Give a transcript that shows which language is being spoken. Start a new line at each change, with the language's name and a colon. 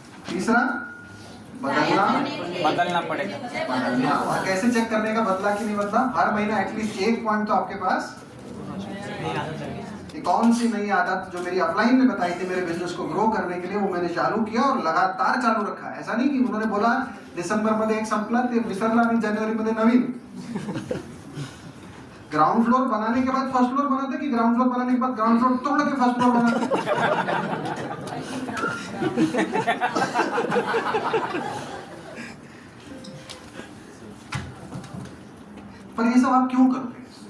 Hindi: तीसरा बदलना पड़ेगा. और कैसे चेक करने का बदला कि नहीं बदला? हर महीना एटलीस्ट 1 पॉइंट तो आपके पास कौन सी नई आदत जो मेरी अपलाइन ने बताई थी मेरे बिजनेस को ग्रो करने के लिए, वो मैंने चालू किया और लगातार चालू रखा. ऐसा नहीं कि उन्होंने बोला
Marathi: डिसेंबर मध्ये एक संपला ते विसरला आणि जानेवारी मध्ये नवीन.
Hindi: ग्राउंड फ्लोर बनाने के बाद फर्स्ट फ्लोर बनाते कि ग्राउंड फ्लोर बनाने के बाद ग्राउंड फ्लोर तोड़ के फर्स्ट फ्लोर बनाते? पर ये सब आप क्यों करोगे?